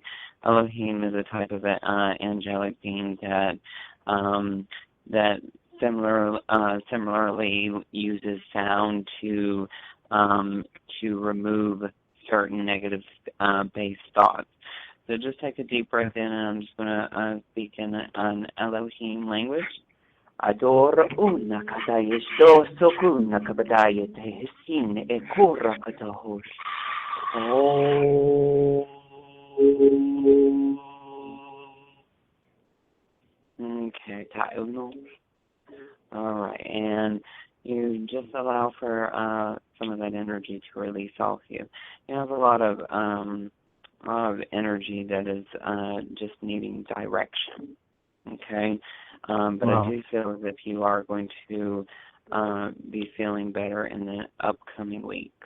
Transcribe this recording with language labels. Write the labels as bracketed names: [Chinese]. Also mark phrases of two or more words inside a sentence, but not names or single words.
[English] Elohim is a type of angelic being that similarly uses sound to remove certain negative based thoughts. So just take a deep breath in, and I'm just going to speak in an Elohim language. Adora una kataya sto sokuna kabadaya te hisin e kura katahos. Oh. Okay, Tauno. All right, and you just allow for some of that energy to release off you. You have a lot of energy that is just needing direction. Okay, but wow. I do feel as if you are going to be feeling better in the upcoming weeks.